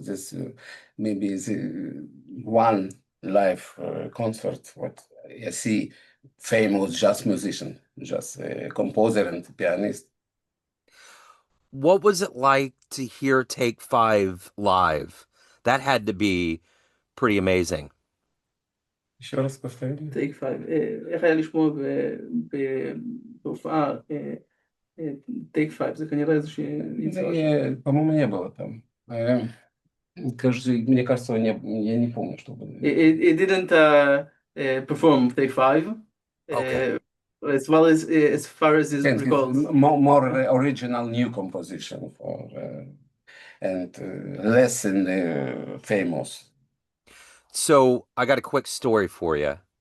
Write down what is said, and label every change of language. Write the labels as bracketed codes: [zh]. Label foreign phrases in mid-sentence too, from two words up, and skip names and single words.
[en] This maybe is one live concert what I see famous jazz musician, jazz composer and pianist. What was it like to hear Take Five live? That had to be pretty amazing. [ru] Еще раз повторю. Take Five. [he] איך היה לשמוע בהופעה Take Five? זה כנראה איזושהי יצירה. [ru] По-моему, не было там. Кажется, мне кажется, я не помню, чтобы... [en] It didn't perform Take Five. Okay. As well as far as his And recalls. more original new composition for and less famous. So I got a quick story for you.